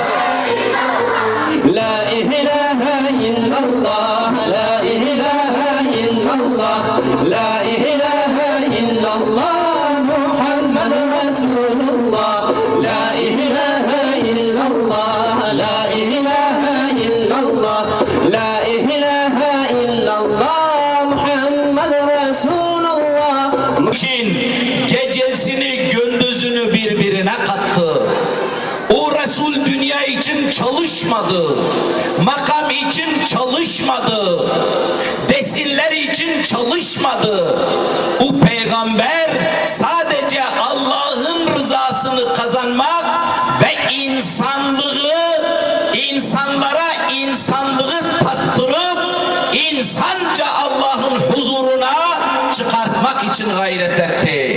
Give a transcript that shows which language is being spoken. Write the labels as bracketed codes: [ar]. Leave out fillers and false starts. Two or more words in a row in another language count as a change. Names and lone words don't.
[ar] لا إله إلا الله لا إله إلا الله لا إله إلا الله محمد رسول الله لا إله إلا الله لا إله إلا الله لا إله إلا الله محمد رسول الله. [tr] için gecesini gündüzünü birbirine kattı. O Resul dünya için çalışmadı. Makam için çalışmadı. Desinler için çalışmadı. Bu peygamber sadece Allah'ın rızasını kazanmak ve insanlara insanlığı tattırıp insanca Allah'ın huzuruna çıkartmak için gayret etti.